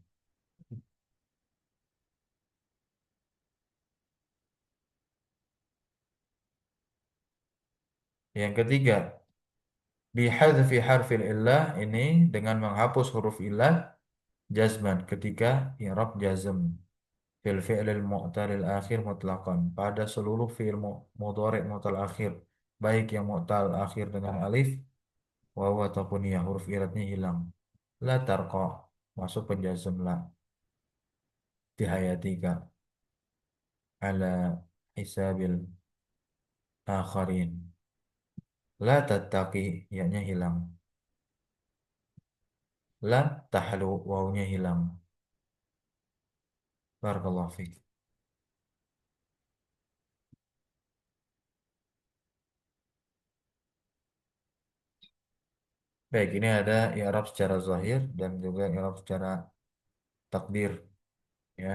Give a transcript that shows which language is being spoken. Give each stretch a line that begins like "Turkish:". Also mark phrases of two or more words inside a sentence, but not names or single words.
Indonesian: Yang ketiga,
Arabic: بحذف حرف العلة,
Indonesian: ini dengan menghapus huruf illah jazman ketika i'rab
Arabic: جزم في الفعل المعتل الآخر مطلقا
Indonesian: pada seluruh
Arabic: فعل مضارع معتل آخر,
Indonesian: baik yang
Arabic: معتل آخر
Indonesian: dengan alif, wawu ataupun ya, huruf illatnya hilang.
Arabic: لا ترقَ,
Indonesian: masuk penjazm la,
Arabic: بحياتك على حساب الآخرين. لا تتقِ,
Indonesian: ya-nya hilang.
Arabic: لا تحلو,
Indonesian: wawunya hilang.
Arabic: بارك الله فيك.
Indonesian: Baik, ini ada i'rab secara zahir dan juga i'rab secara takdir, ya.